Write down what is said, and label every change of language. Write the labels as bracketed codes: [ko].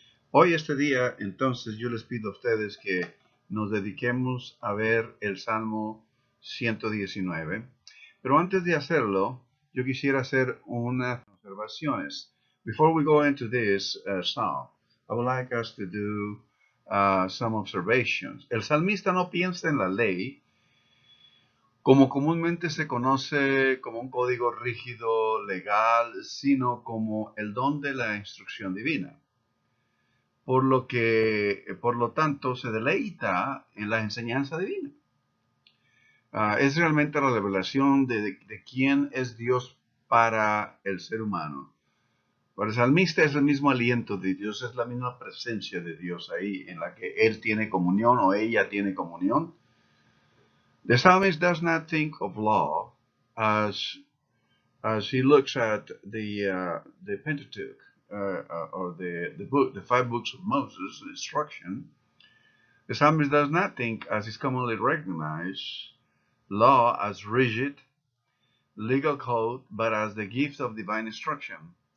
[es] Hoy, este día, entonces, yo les pido a ustedes que nos dediquemos a ver el Salmo 119. Pero antes de hacerlo, yo quisiera hacer unas observaciones. [en] Before we go into this psalm, I would like us to do some observations. [es] El salmista no piensa en la ley como comúnmente se conoce como un código rígido, legal, sino como el don de la instrucción divina. Por lo tanto, se deleita en la enseñanza divina. Es realmente la revelación de quién es Dios para el ser humano. Para el salmista es el mismo aliento de Dios, es la misma presencia de Dios ahí en la que él tiene comunión o ella tiene comunión. [en] The psalmist does not think of law as he looks at the Pentateuch or the 5 books of Moses, the instruction. The psalmist does not think, as is commonly recognized, law as rigid legal code, but as the gift of divine instruction.